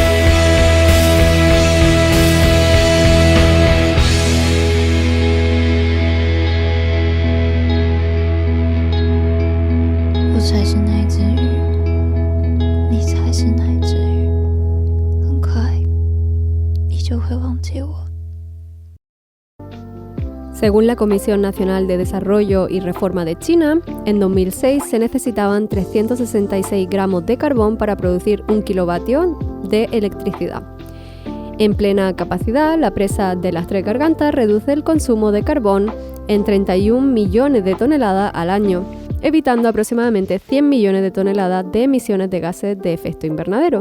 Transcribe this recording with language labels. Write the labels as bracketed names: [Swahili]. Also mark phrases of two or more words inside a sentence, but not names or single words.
[Chinese] 我才是那只鱼，你才是那只鱼，很快你就会忘记我。 [Spanish] Según la Comisión Nacional de Desarrollo y Reforma de China, en 2006 se necesitaban 366 gramos de carbón para producir 1 kilovatio de electricidad. En plena capacidad, la presa de las Tres Gargantas reduce el consumo de carbón en 31 millones de toneladas al año, evitando aproximadamente 100 millones de toneladas de emisiones de gases de efecto invernadero.